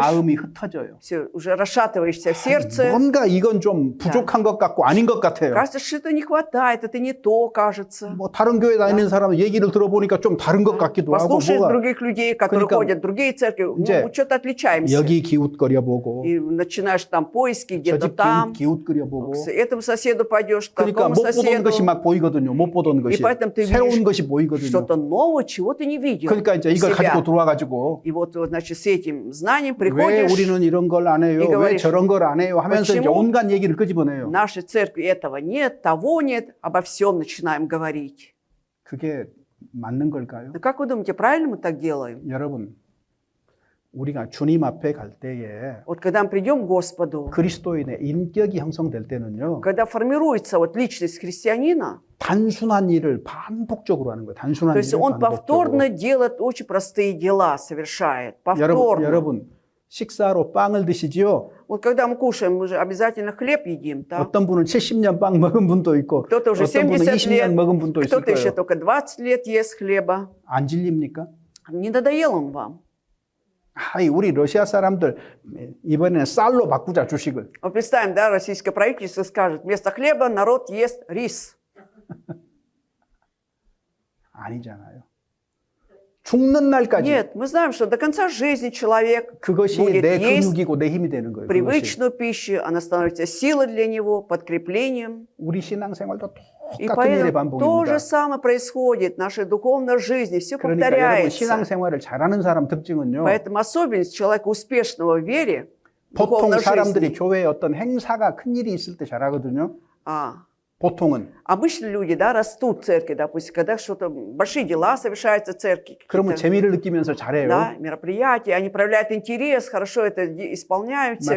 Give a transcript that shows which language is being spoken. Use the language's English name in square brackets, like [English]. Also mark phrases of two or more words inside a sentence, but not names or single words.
[Korean] 마음이 흩어져요. [Russian] Все, уже расшатываешься в сердце. [Korean] 뭔가 이건 좀 부족한 것 같고 아닌 것 같아요. [Russian] Кажется, что-то не хватает, это не то, кажется. [Korean] 뭐 다른 교회 다니는 사람 얘기를 들어보니까 좀 다른 것 같기도 하고 [Russian] Послушаешь [Korean] 뭐가 [Russian] других людей, которые [Korean] 그러니까 [Russian] ходят в другие церкви, [Korean] 이제 [Russian] ну, что-то отличаемся. [Korean] 여기 기웃거려 보고 [Russian] И начинаешь там поиски [Korean] 저 [Russian] где-то [Korean] 집 [Russian] там. [Korean] 기웃거려 보고 [Russian] К этому соседу пойдешь, к [Korean] 그러니까 [Russian] такому [Korean] 못 보던 [Russian] соседу. [Korean] 것이 막 보이거든요. 못 보던 것이 [Russian] И поэтому ты [Korean] 새로운 [Russian] видишь [Korean] 것이 보이거든요. [Russian] что-то новое, чего ты не видел. [Korean] 그러니까 이제 이걸 [Russian] себя. [Korean] 가지고 들어와가지고 [Russian] И вот, значит, с этим знанием [Korean] 왜 [Russian] приходишь. [Korean] 우리는 이런 걸 안 해요? [Russian] и [Korean] 왜 [Russian] говоришь, [Korean] 저런 걸 안 해요? 하면서 이제 [Russian] почему [Korean] 온갖 얘기를 [Russian] В [Korean] 끄집어내요. [Russian] нашей церкви этого нет, того нет, обо всем начинаем говорить. [Korean] 그게 맞는 걸까요? [Russian] Ну, как вы думаете, правильно мы так делаем? [Korean] 여러분, 우리가 주님 앞에 갈 때에 [Russian] Вот когда мы придем к Господу, [Korean] 그리스도인의 인격이 형성될 때는요. [Russian] когда формируется вот личность христианина, [Korean] 단순한 일을 반복적으로 하는 거예요. 단순한 [Russian] то есть [Korean] 일을 [Russian] он повторно [Korean] 반복적으로. [Russian] делает очень простые дела, совершает. Повторно. [Korean] 여러분 식사로 빵을 드시지요. [Russian] Вот когда мы кушаем, мы же обязательно хлеб едим. Так? [Korean] 어떤 분은 70년 빵 먹은 분도 있고 [Russian] Кто-то уже [Korean] 어떤 분은 [Russian] 70 [Korean] 20년 [Russian] лет, [Korean] 먹은 분도 있을 [Russian] кто-то еще [Korean] 거예요. [Russian] только 20 лет ест хлеба. [Korean] 안 질립니까? [Russian] Не надоел он вам? [Korean] 아이, 우리 러시아 사람들 이번에는 쌀로 바꾸자 주식을. [Russian] Вот представим, да, российское правительство скажет, вместо хлеба народ ест рис. [Korean] 아니잖아요. 죽는 날까지 [Russian] Нет, мы знаем, что до конца жизни человек [Korean] 그것이 [Russian] будет [Korean] 내 [Russian] есть [Korean] 근육이고 내 힘이 되는 거예요. 그것이. [Russian] привычную пищу, она становится силой для него, подкреплением. [Korean] 우리 신앙생활도 [Russian] И [Korean] 똑같은 일의 [Russian] поэтому то [Korean] 반복입니다. [Russian] же самое происходит в нашей духовной жизни, все [Korean] 그러니까 여러분 [Russian] повторяется. [Korean] 신앙생활을 잘하는 사람 특징은요. [Russian] Поэтому особенность человека успешного в вере, в [Korean] 보통 [Russian] духовной [Korean] 사람들이 [Russian] жизни, [Korean] 교회에 어떤 행사가 큰 일이 있을 때 잘하거든요. 보통은. [Russian] обычно люди, да, растут в церкви, допустим, когда что-то, большие дела совершаются в церкви, [Korean] 그러면 [Russian] какие-то, [Korean] 재미를 느끼면서 잘해요. [Russian] да, мероприятия, они проявляют интерес, хорошо это исполняют, все